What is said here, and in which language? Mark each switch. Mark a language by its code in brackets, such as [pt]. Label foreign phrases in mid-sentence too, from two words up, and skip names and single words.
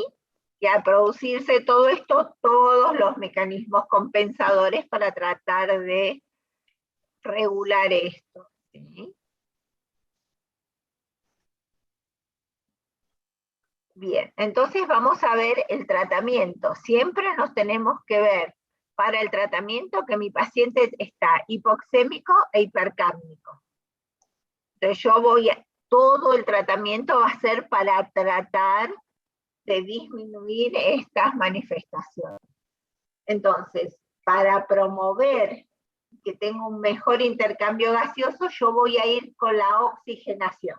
[es] Y al producirse todo esto, todos los mecanismos compensadores para tratar de regular esto. ¿Sí? Bien, entonces vamos a ver el tratamiento. Siempre nos tenemos que ver para el tratamiento que mi paciente está hipoxémico e hipercápnico. Entonces todo el tratamiento va a ser para tratar de disminuir estas manifestaciones. Entonces, para promover que tenga un mejor intercambio gaseoso, yo voy a ir con la oxigenación.